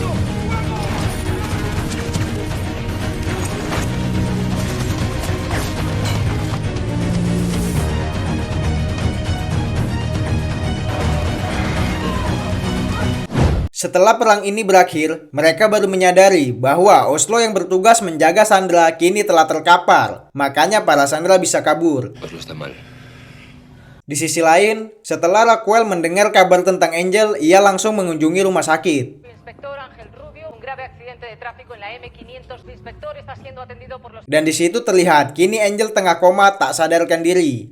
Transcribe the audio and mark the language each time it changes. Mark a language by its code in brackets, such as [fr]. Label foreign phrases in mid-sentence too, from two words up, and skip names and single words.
[id] Setelah perang ini berakhir, mereka baru menyadari bahwa Oslo yang bertugas menjaga sandera kini telah terkapar. Makanya para sandera bisa kabur. [es] Oslo está mal. [id] Di sisi lain, setelah Raquel mendengar kabar tentang Angel, ia langsung mengunjungi rumah sakit. Dan di situ terlihat kini Angel tengah koma tak sadarkan diri.